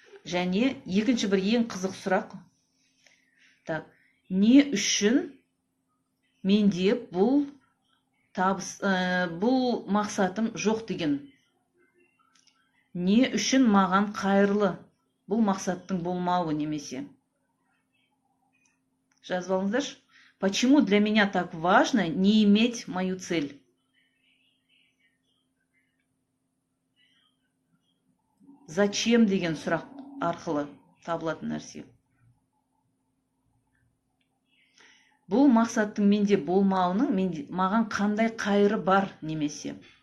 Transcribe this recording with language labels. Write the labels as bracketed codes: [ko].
[kk] Және екінші бір ең қызық сұрақ. Так, не үшін менде бұл мақсатым жоқ деген? Не үшін маған қайырлы бұл мақсаттың болмауы немесе? Жазып алыңыздаршы. [ru] Почему для меня так важно не иметь мою цель? [kk] Зачем деген сұрақ арқылы табылатын нәрсе. Бұл мақсаттың менде болмауының маған қандай қайыры бар немесе?